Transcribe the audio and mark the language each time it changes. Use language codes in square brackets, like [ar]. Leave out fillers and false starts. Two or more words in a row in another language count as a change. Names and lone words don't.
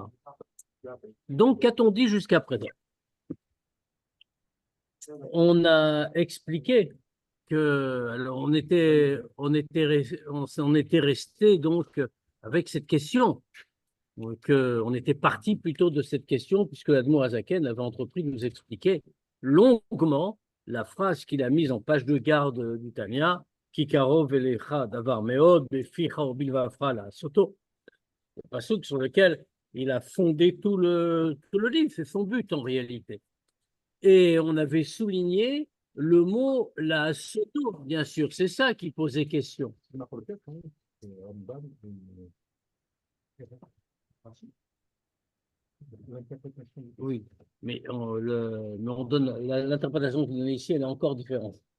[fr] Donc, qu'a-t-on dit jusqu'à présent? On a expliqué que, alors on était resté donc avec cette question, on était parti plutôt de cette question, puisque l' [he] אדמו"ר הזקן [fr] avait entrepris de nous expliquer longuement la phrase qu'il a mise en page de garde du Tanya, [he] כי קרוב אליך דבר מאד בפיך ובלבבך לעשותו, [fr] le passouk sur lequel il a fondé tout le livre, c'est son but en réalité. Et on avait souligné le mot [he] לעשותו, [fr] bien sûr, c'est ça qui posait question. Oui, mais on donne l'interprétation que vous donnez ici, elle est encore différente.